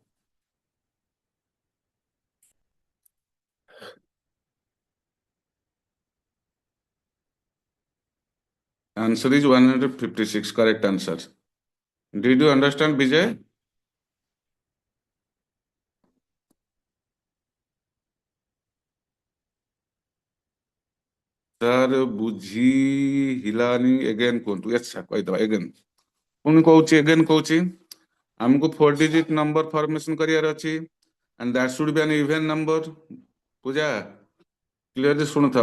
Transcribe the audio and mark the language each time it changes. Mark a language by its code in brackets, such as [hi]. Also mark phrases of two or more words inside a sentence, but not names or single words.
[en] Answer is 156, correct answer. Did you understand, Vijay? Sir, [or] ବୁଝି ହିଲାନି again କୁହନ୍ତୁ. [en] Yes, sir, [or] କହିଦେବା again. ପୁଣି କହୁଛି again କହୁଛି. ଆମକୁ [en] 4-digit number formation [or] କରିବାର ଅଛି, [en] and that should be an even number. [or] ପୂଜା କ୍ଲିୟରଲି ଶୁଣୁଥାଅ.